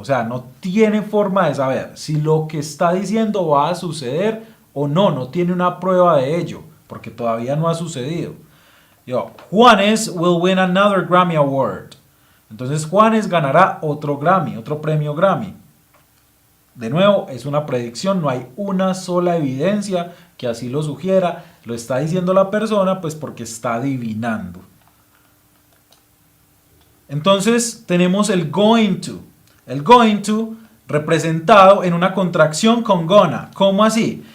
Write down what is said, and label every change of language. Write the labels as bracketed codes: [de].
[es] O sea, no tiene forma de saber si lo que está diciendo va a suceder o no. No tiene una prueba de ello, porque todavía no ha sucedido. [en] Juanes will win another Grammy Award. [es] Entonces Juanes ganará otro Grammy, otro premio Grammy. De nuevo, es una predicción, no hay una sola evidencia que así lo sugiera. Lo está diciendo la persona, pues porque está adivinando. Entonces tenemos el going to. El going to representado en una contracción con gonna. ¿Cómo así?